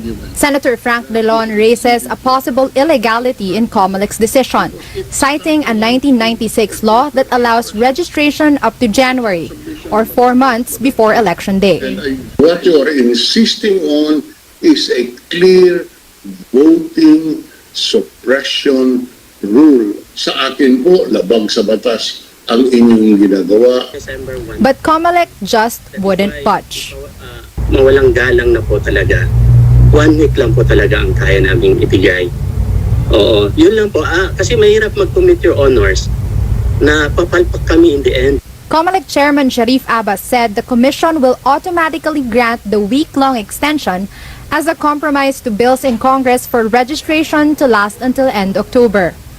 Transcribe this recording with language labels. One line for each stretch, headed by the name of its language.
English: Senator Frank Delon raises a possible illegality in COMELEC's decision, citing a 1996 law that allows registration up to January, or 4 months before Election Day. What you are insisting on is a clear voting suppression rule.
Filipino: Sa akin po, labag sa batas ang inyong ginagawa.
English: But COMELEC just wouldn't budge.
Filipino: Mawalang galang na po talaga. 1 week lang po talaga ang kaya naming ibigay. Oo, yun lang po. Kasi mahirap mag-commit
English: your honors
Filipino: na papalpak kami in the end.
English: COMELEC Chairman Sharif Abbas said the Commission will automatically grant the week-long extension as a compromise to bills in Congress for registration to last until end October.